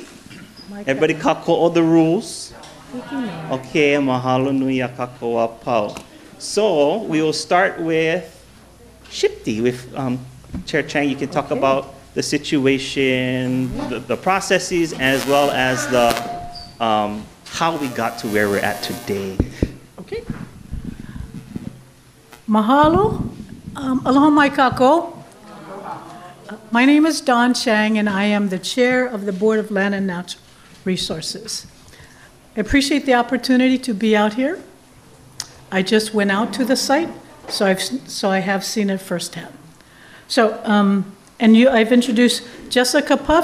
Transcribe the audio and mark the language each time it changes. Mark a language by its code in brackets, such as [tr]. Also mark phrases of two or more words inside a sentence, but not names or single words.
[en] Everybody kako all the rules? Okay, [haw] mahalo nui a kakoa pau. [en] So we will start with Shipti, with Chair Chang. You can talk about the situation, the processes, as well as the how we got to where we're at today. Okay. Mahalo. [haw] Aloha mai kako. [en] My name is Don Chang, and I am the chair of the Board of Land and Natural Resources. I appreciate the opportunity to be out here. I just went out to the site, so I have seen it firsthand. So, I've introduced Jessica Puff.